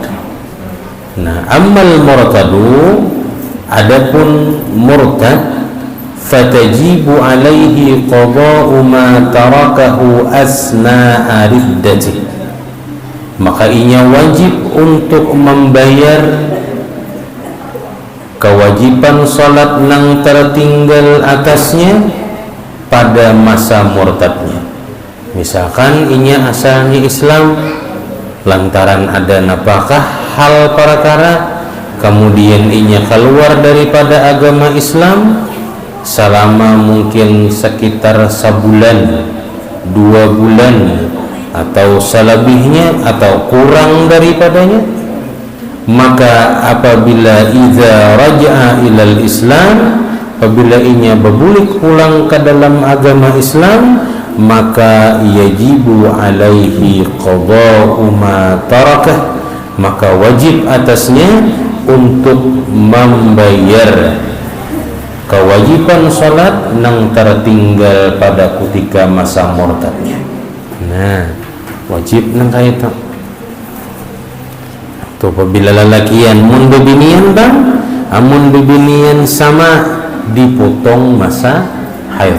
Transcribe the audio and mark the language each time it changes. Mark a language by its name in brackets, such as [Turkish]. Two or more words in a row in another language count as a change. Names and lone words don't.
[Banjar] Nah, [Arabic] ammal murtadu, [Banjar] adapun murtad, [Arabic] fatajibu alaihi qada'u ma tarakahu asna'a riddati, [Banjar] maka inya wajib untuk membayar kewajiban salat nang tertinggal atasnya pada masa murtadnya. Misalkan inya asalnya Islam, lantaran ada napakah hal perkara, kemudian inya keluar daripada agama Islam selama mungkin sekitar sebulan, 2 bulan, atau selebihnya atau kurang daripadanya, maka apabila [Arabic] idza raja'a ilal Islam, [Banjar] apabila inya berbulik pulang ke dalam agama Islam, maka [Arabic] yajibu alaihi qada'u ma tarakah, [Banjar] maka wajib atasnya untuk membayar kewajiban salat nang tertinggal pada ketika masa murtadnya. Nah, wajib nang kaya itu. Tuh, apabila lalakian mun bebinian bang, amun bebinian sama dipotong masa haid.